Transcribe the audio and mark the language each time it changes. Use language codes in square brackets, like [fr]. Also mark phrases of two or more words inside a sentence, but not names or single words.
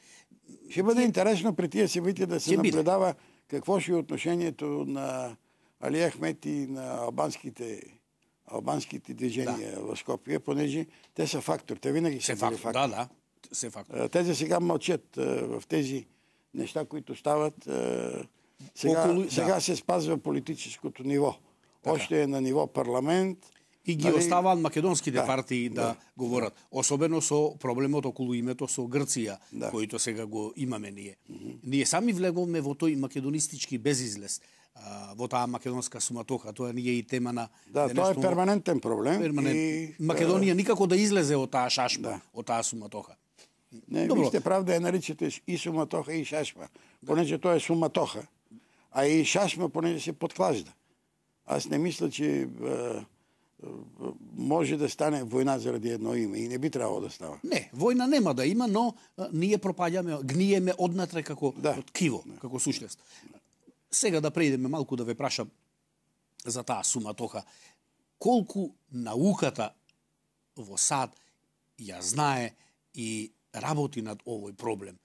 [bg] Ще бъде интересно при тия събития да се наблюдава какво ще е отношението на Али Ахмет и на албанските движения в Скопие, понеже те са фактор. Те винаги са били фактор. [mk] Се фактор. [bg] Те за сега мълчат в тези неща, които стават. Сега се спазва политическото ниво. Още е на ниво парламент. [mk] И ги оставаат македонските Да, партии да говорат. Особено со проблемот околу името со Грција, којто сега го имаме ние. Ние сами влеговме во тој македонистички безизлез, во таа македонска суматоха. Тоа не е и тема на Да, тоа е перманентен проблем. И Македонија никако да излезе од таа шашма, од таа суматоха. Не, ви сте прав да ја наричате и суматоха и шашма, понеже тоа е суматоха, а и шашма понеже се подклажда. [bg] Аз не мисля, че може да стане војна заради едно име и не би требало да става. [mk] Не, војна нема да има, но ние пропаѓаме, гниеме однатре како ткиво, како суштество. Сега да преидеме малку да ве прашам за таа суматоха. Колку науката во САД ја знае и работи над овој проблем?